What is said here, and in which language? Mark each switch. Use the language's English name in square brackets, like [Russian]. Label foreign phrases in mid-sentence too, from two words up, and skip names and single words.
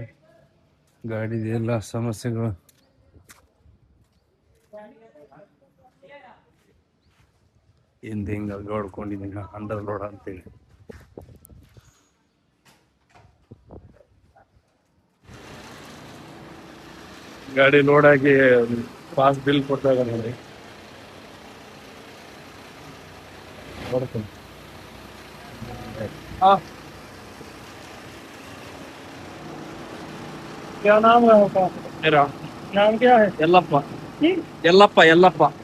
[Kannada] ಗಾಡಿದು ಎಲ್ಲ ಸಮಸ್ಯೆಗಳು. ಹಿಂದೆ ಹಿಂಗೆ ನೋಡ್ಕೊಂಡಿದ್ದೀನಿ [English] under load [Kannada] ಅಂತೇಳಿ. ಗಾಡಿ ಲೋಡ್ ಆಗಿ [English] pass bill [Kannada] ಕೊಟ್ಟಾಗ ನೋಡಿ ನೋಡ್ತೀನಿ. [Hindi] क्या नाम है आपका? मेरा नाम क्या है? यल्लप्पा. यल्लप्पा.